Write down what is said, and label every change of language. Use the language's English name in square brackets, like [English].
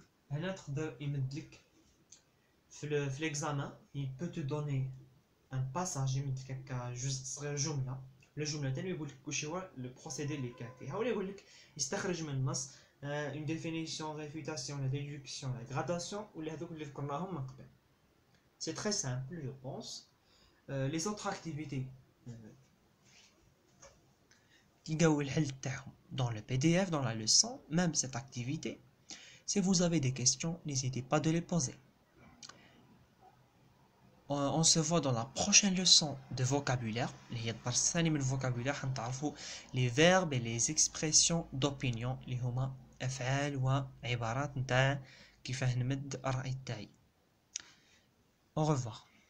[Arabic] هنا تقدر يمدلك في ليكزامان [French] il peut te donner un passage [Arabic] يمدلك هكا جزء صغير جمله الجمله تاني يقول لك واش هو لو بروسيدي اللي كان فيها ولا يقول لك يستخرج من النص [French] اون ديفينيسيون ريفوتاسيون لا ديدكسيون لا غراداسيون [Arabic] ولا هذوك اللي ذكرناهم من قبل. [French] سي تري سامبل جو بونس. لي زوتر اكتيفيتي [Arabic] تلقاو الحل تاعهم [French] dans le PDF dans la leçon. Même cette activité, si vous avez des questions, n'hésitez pas de les poser. On se voit dans la prochaine leçon de vocabulaire. [Arabic] اللي هي الدرس الثاني من vocabulaire. حنتعرفوا [French] les verbes et les expressions d'opinion [Arabic] اللي هما أفعال وعبارات نتاع كيفاه نمد الرأي تاعي. [French] Au revoir.